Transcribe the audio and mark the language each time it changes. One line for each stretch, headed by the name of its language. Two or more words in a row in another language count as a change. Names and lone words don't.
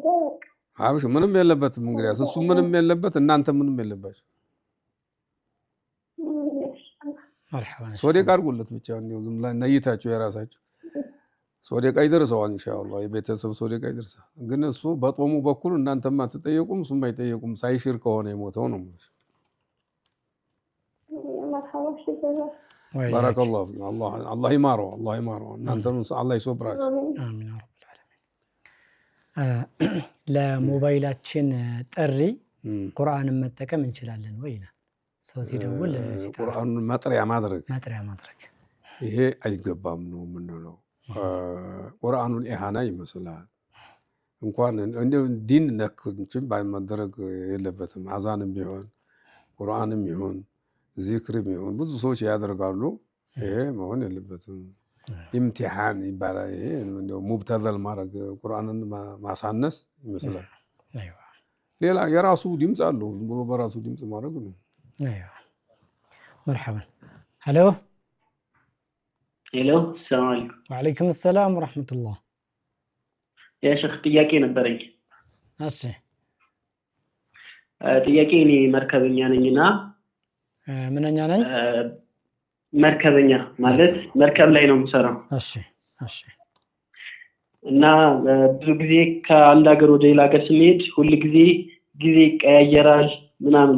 Amharic: አብሽ ምንም የለበትም እንግዲህ እሱ ምንም የለበት እናንተ ምንም የለባችሁ
Arabic: مرحبا
Amharic: ሶዴቅ አድርጉለት ብቻ ነው ዝም ላይ ነይታችሁ የራሳችሁ ሶዴቅ ይደርሰዋል ኢንሻአላህ የቤተሰብ ሶዴቅ ይደርሳል ግን እሱ በጦሙ በኩል እናንተም አትጠየቁም እሱም አይጠየቁም ሳይሽር ከሆነ የሞተው ነው
Arabic: بارك الله فيك الله يمارو
Amharic: እናንተም አላህ ይሶብራችሁ አሚን
Arabic: رب العالمين
Amharic: ለሞባይላችን ጥሪ ቁርአንን መጠቀም እንችላለን ወይ ነው ሰው ሲደውል ቁርአኑን መጥሪያ ማድረግ ይሄ አይገባም ነው ምንለው ቁርአኑን ኢሃና ይመስላል እንኳን እንደው ዲን ነክንችን ባይመደረግ የለበትም አዛንም ቢሆን ቁርአንም ይሁን ዚክርም ይሁን ብዙ ሰዎች ያደርጋሉ ይሄ መሆን የለበትም ኢምቲሃን ይባላል ይሄ እንደው ሙብተዘል ማድረግ ቁርአንን ማሳነስ ይመስላል አይዋ ሌላ የራሱ ድምጽ አለው ብሎ በራሱ ድምጽ ማድረግ ነው
Arabic: አይዋ مرحبا هلو السلام عليكم وعليكم السلام ورحمة الله يا شيخ
Amharic: ጥያቄ ነበረኝ እሺ ጥያቄ እኔ መርከበኛ ነኝና ምንኛ ነኝ መርከበኛ ማለት መርከብ ላይ ነው የምሰራው እሺ እና ብዙ ጊዜ ከአንድ ሀገር ወደ ሌላ ሀገር ስንሄድ ሁሉ ጊዜ ይቀያየራል ምናምን